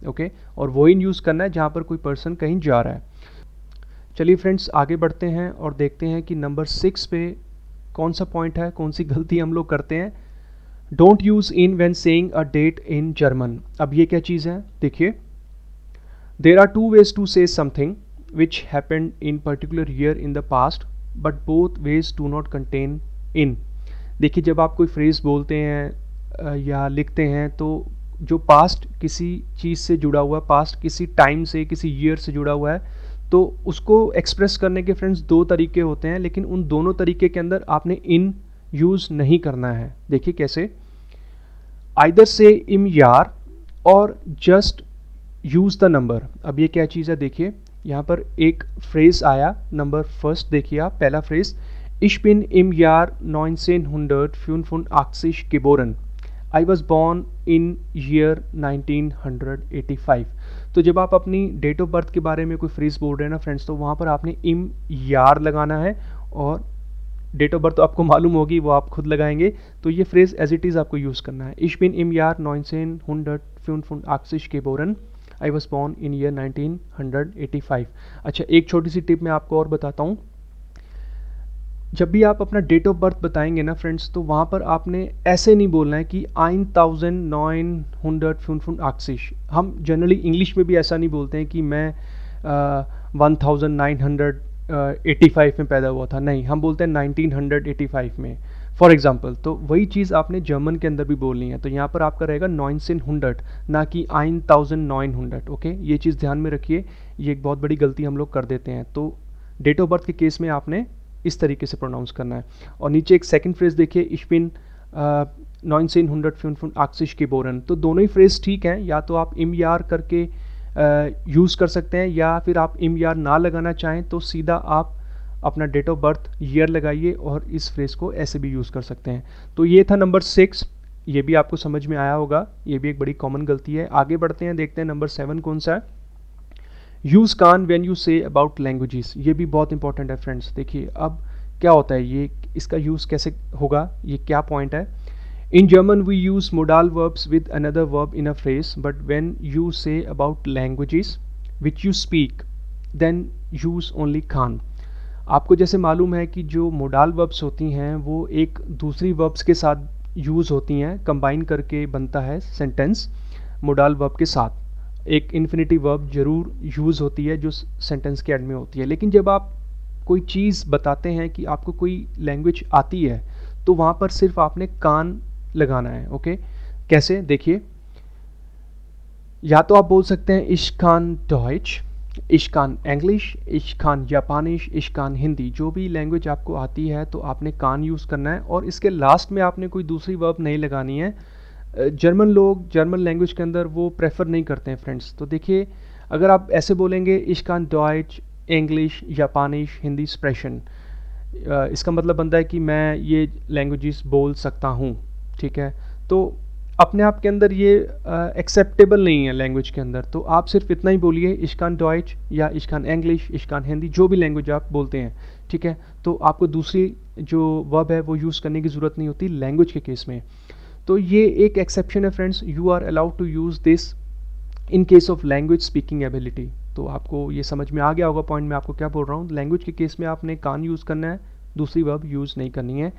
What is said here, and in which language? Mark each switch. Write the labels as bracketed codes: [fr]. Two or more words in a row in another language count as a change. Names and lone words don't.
[hi] ओके, और वो इन यूज़ करना है जहाँ पर कोई पर्सन कहीं जा रहा है। चलिए फ्रेंड्स आगे बढ़ते हैं और देखते हैं कि नंबर 6 पे कौन सा पॉइंट है, कौन सी गलती हम लोग करते हैं। [en] don't use in when saying a date in German. [hi] अब ये क्या चीज़ है, देखिए [en] there are two ways to say something which happened in particular year in the past, but both ways do not contain in. [hi] देखिए जब आप कोई फ्रेज़ बोलते हैं या लिखते हैं, तो जो पास्ट किसी चीज़ से जुड़ा हुआ है, पास्ट किसी टाइम से, किसी ईयर से जुड़ा हुआ है, तो उसको एक्सप्रेस करने के फ्रेंड्स दो तरीके होते हैं, लेकिन उन दोनों तरीके के अंदर आपने इन यूज़ नहीं करना है। देखिए कैसे, [en] either say [de] im Jahr [en] और just use the number. [hi] अब ये क्या चीज़ है, देखिए यहाँ पर एक फ्रेज़ आया, [en] number first [hi] देखिए आप, पहला फ्रेज़ [de] Ich bin im Jahr 1985 geboren. [en] I was born in year 1985. [hi] तो जब आप अपनी [en] date of birth [hi] के बारे में कोई फ्रेज़ बोल रहे हैं ना फ्रेंड्स, तो वहाँ पर आपने [de] im Jahr [hi] लगाना है और [en] date of birth [hi] तो आपको मालूम होगी, वो आप खुद लगाएंगे। तो ये फ्रेज [en] as it is [hi] आपको यूज़ करना है। [de] Ich bin im Jahr 1985 geboren। [en] I was born in year 1985. [hi] अच्छा, एक छोटी सी टिप मैं आपको और बताता हूँ। जब भी आप अपना [en] date of birth [hi] बताएंगे ना फ्रेंड्स, तो वहाँ पर आपने ऐसे नहीं बोलना है कि 1985। हम जनरली इंग्लिश में भी ऐसा नहीं बोलते हैं कि मैं 1985 में पैदा हुआ था। नहीं, हम बोलते हैं 1985 में, [en] for example. [hi] तो वही चीज़ आपने जर्मन के अंदर भी बोलनी है। तो यहाँ पर आपका रहेगा 1900, ना कि 1900। ओके, ये चीज़ ध्यान में रखिए, ये एक बहुत बड़ी गलती हम लोग कर देते हैं। तो [en] date of birth [hi] के केस में आपने इस तरीके से प्रोनाउंस करना है। और नीचे एक सेकंड फ्रेज देखिए, [de] Ich bin 1985 geboren। [hi] तो दोनों ही फ्रेज ठीक हैं, या तो आप [de] im Jahr [hi] करके यूज़ कर सकते हैं, या फिर आप [de] im Jahr [hi] ना लगाना चाहें तो सीधा आप अपना [en] date of birth year [hi] लगाइए और इस फ्रेज को ऐसे भी यूज़ कर सकते हैं। तो ये था नंबर 6, ये भी आपको समझ में आया होगा, ये भी एक बड़ी कॉमन गलती है। आगे बढ़ते हैं, देखते हैं नंबर 7 कौन सा है। [en] use kann when you say about languages. [hi] ये भी बहुत इंपॉर्टेंट है फ्रेंड्स। देखिए अब क्या होता है, ये इसका यूज़ कैसे होगा, ये क्या पॉइंट है। [en] in German we use modal verbs with another verb in a phrase, but when you say about languages which you speak then use only kann. [hi] आपको जैसे मालूम है कि जो [en] modal verbs [hi] होती हैं वो एक दूसरी वर्ब्स के साथ यूज़ होती हैं, कंबाइन करके बनता है सेंटेंस [en] modal verb [hi] के साथ। एक [en] infinity verb [hi] जरूर यूज़ होती है जो सेंटेंस के एंड में होती है। लेकिन जब आप कोई चीज़ बताते हैं कि आपको कोई लैंग्वेज आती है, तो वहाँ पर सिर्फ आपने कान लगाना है। ओके, कैसे, देखिए, या तो आप बोल सकते हैं [de] Ich kann Deutsch, Ich kann English, Ich kann Japanisch, Ich kann हिंदी। [hi] जो भी लैंग्वेज आपको आती है तो आपने कान यूज़ करना है, और इसके लास्ट में आपने कोई दूसरी वर्ब नहीं लगानी है। जर्मन लोग [en] German language [hi] के अंदर वो प्रेफर नहीं करते हैं फ्रेंड्स। तो देखिए, अगर आप ऐसे बोलेंगे [de] Ich kann Deutsch, English, Japanisch, Hindi sprechen, [hi] इसका मतलब बनता है कि मैं ये लैंग्वेजेस बोल सकता हूँ। ठीक है, तो अपने आप के अंदर ये एक्सेप्टेबल नहीं है लैंग्वेज के अंदर। तो आप सिर्फ इतना ही बोलिए [de] Ich kann Deutsch [hi] या [de] Ich kann English, Ich kann हिंदी, [hi] जो भी लैंग्वेज आप बोलते हैं। ठीक है, तो आपको दूसरी जो वर्ब है वो यूज़ करने की ज़रूरत नहीं होती लैंग्वेज के केस में। तो ये एक एक्सेप्शन है फ्रेंड्स, [en] you are allowed to use this in case of language speaking ability. [hi] तो आपको ये समझ में आ गया होगा पॉइंट मैं आपको क्या बोल रहा हूँ। लैंग्वेज के केस में आपने कान यूज़ करना है, दूसरी वर्ब यूज़ नहीं करनी है।